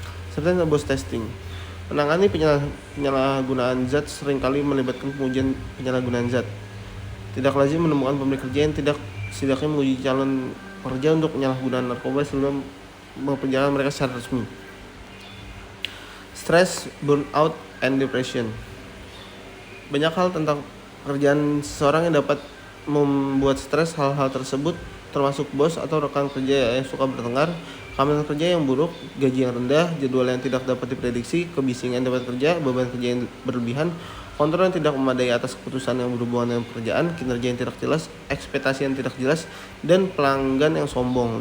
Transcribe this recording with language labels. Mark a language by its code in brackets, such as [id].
[id] Serta bos testing menangani penyalahgunaan zat seringkali melibatkan pengujian penyalahgunaan zat. Tidak lazim menemukan pemberi kerja yang setidaknya menguji calon pekerja untuk penyalahgunaan narkoba sebelum memperjalan mereka secara resmi. [en] Stress, burnout, and depression. [id] Banyak hal tentang pekerjaan seseorang yang dapat membuat stres. Hal-hal tersebut termasuk bos atau rekan kerja yang suka bertengkar, keamanan kerja yang buruk, gaji yang rendah, jadwal yang tidak dapat diprediksi, kebisingan tempat kerja, beban kerja yang berlebihan, kontrol yang tidak memadai atas keputusan yang berhubungan dengan pekerjaan, kinerja yang tidak jelas, ekspektasi yang tidak jelas, dan pelanggan yang sombong.